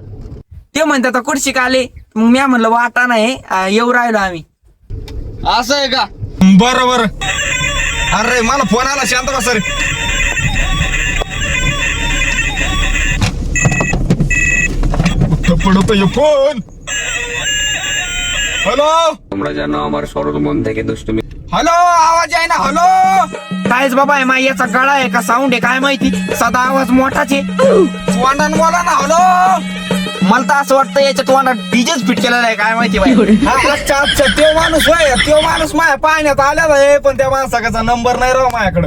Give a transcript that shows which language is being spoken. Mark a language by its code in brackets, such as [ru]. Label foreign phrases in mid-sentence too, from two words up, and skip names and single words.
[mr] ते म्हणतात कुठशी का आले, मग मी म्हणलं वाटा नाही, येऊ राहिलो आम्ही. असं आहे का? बरं. अरे मला फोन आला, शांत बस रे. पडतो फोन. [bn] হ্যালো তোমরা জানো আমার সরল মন থেকে দুষ্টুমি। [mr] हॅलो, आवाज आहे ना? हॅलो. कायच बाबा आहे मायाचा गळा आहे का साऊंड आहे काय माहिती, सदा आवाज मोठाच आहे. तोंडान बोला ना. हॅलो. मला तर असं वाटतं याच्या तोंडात डीजेच फिट केलेला आहे काय माहिती बाई. अच्छा तो माणूस होय. तो माणूस माझ्या पाहण्यात आलेला आहे, पण त्या माणसाचा नंबर नाही राव माझ्याकडे.